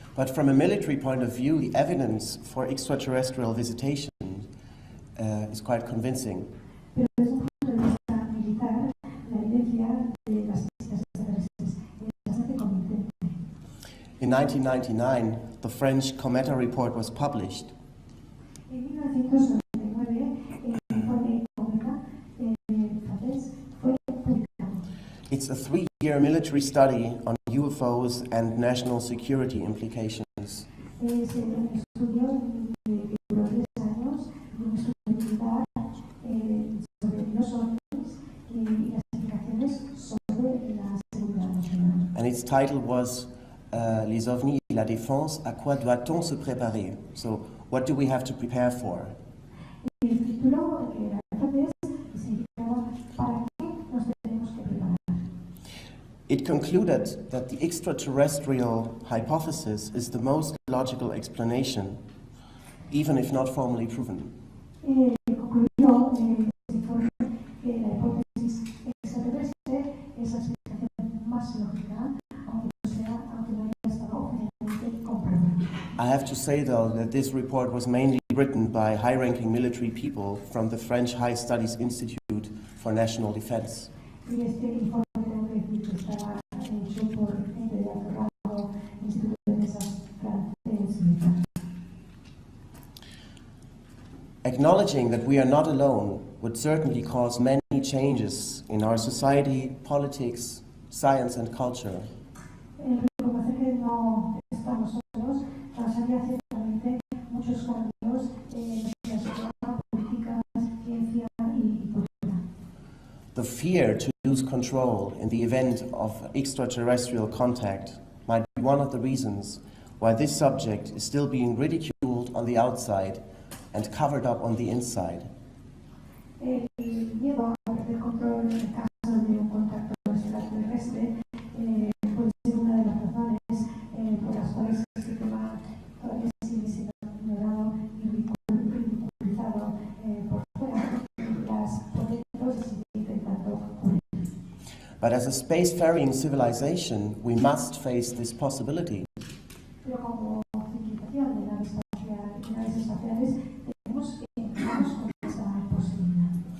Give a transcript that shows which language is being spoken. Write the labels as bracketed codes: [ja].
[en] But from a military point of view, the evidence for extraterrestrial visitation is quite convincing. [es] Pero desde un punto de vista militar, la evidencia de las visitas extraterrestres es bastante convincente. [en] In 1999, the French Cometa report was published. [es] En 1999, el informe Cometa francés fue publicado. [en] It's a 3-year military study on UFOs and national security implications. [es] Es un estudio que duró 3 años, un estudio militar sobre los ovnis y las implicaciones sobre la seguridad nacional. [en] And its title was [fr] Les ovnis et la défense, à quoi doit-on se préparer? [en] So, what do we have to prepare for? [es] El título, que era en francés, significaba ¿para qué nos tenemos que preparar? [en] It concluded that the extraterrestrial hypothesis is the most logical explanation, even if not formally proven. [es] Concluyó este informe que la hipótesis extraterrestre es la explicación más lógica, aunque no haya estado oficialmente comprobada. [en] I have to say, though, that this report was mainly written by high-ranking military people from the French High Studies Institute for National Defense. [es] Y este informe tengo que decir que estaba hecho por gente de alto rango, Instituto de Defensa francés militar. [en] Acknowledging that we are not alone would certainly cause many changes in our society, politics, science, and culture. [es] Reconocer que no estamos solos causaría ciertamente muchos cambios en la sociedad, política, ciencia y cultura. [en] The fear to lose control in the event of extraterrestrial contact might be one of the reasons why this subject is still being ridiculed on the outside and covered up on the inside. [es] El miedo a perder control en caso de un contacto extraterrestre puede ser una de las razones por las cuales este tema todavía sigue siendo ignorado y ridiculizado por fuera. Las protestas se siguen intentando cubrir. [en] But as a spacefaring civilization, we must face this possibility. [es] Pero como civilización de naves espaciales, tenemos que encontrarnos con esa posibilidad.